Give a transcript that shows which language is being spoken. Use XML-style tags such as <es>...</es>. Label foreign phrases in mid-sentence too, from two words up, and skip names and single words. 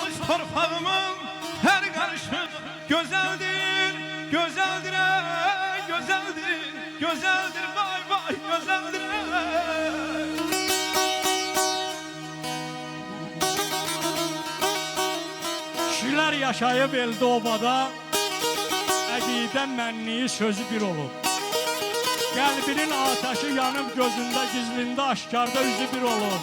<tr>torpağımın her karışı güzeldir, güzeldir, güzeldir, güzeldir, vay vay güzeldir.</tr> <az>Kişilər yaşayıb elde obada, əqidə mənliyi sözü bir olub. Qəlbinin ateşi yanıb gözündə, gizlində, aşkarda üzü bir olub.</az>